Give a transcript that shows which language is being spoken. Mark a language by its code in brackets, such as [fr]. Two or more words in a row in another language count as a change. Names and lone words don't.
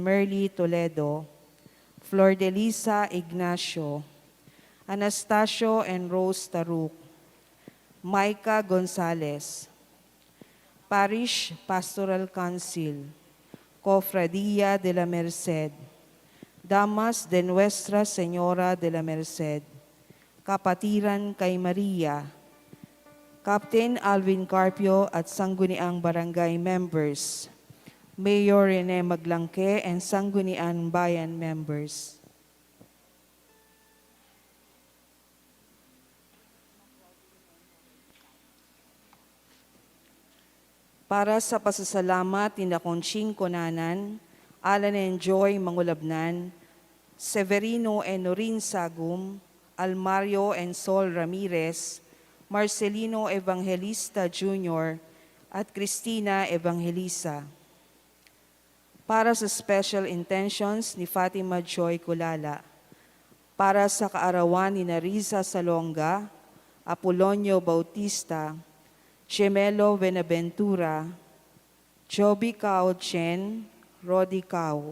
[tl] Merly Toledo, Flor de Lisa Ignacio, Anastasio and Rose Taruk, Micah Gonzalez, Parish Pastoral Council, Cofradía de la Merced, Damas de Nuestra Señora de la Merced, Kapatiran kay Maria, Captain Alvin Carpio at Sangguniang Barangay members, Mayor Rene Maglangke and Sangguniang Bayan members. Para sa pasasalamat ni Conching Conanan, Alan and Joy Mangulabnan, Severino and Norin Sagum, Almario and Sol Ramirez, Marcelino Evangelista Jr., at Cristina Evangelista. Para sa special intentions ni Fatima Joy Kulala, para sa kaarawan ni Narisa Salonga, Apolonio Bautista, Gemelo Benaventura, Joby Cao Chen, Rodi Cao.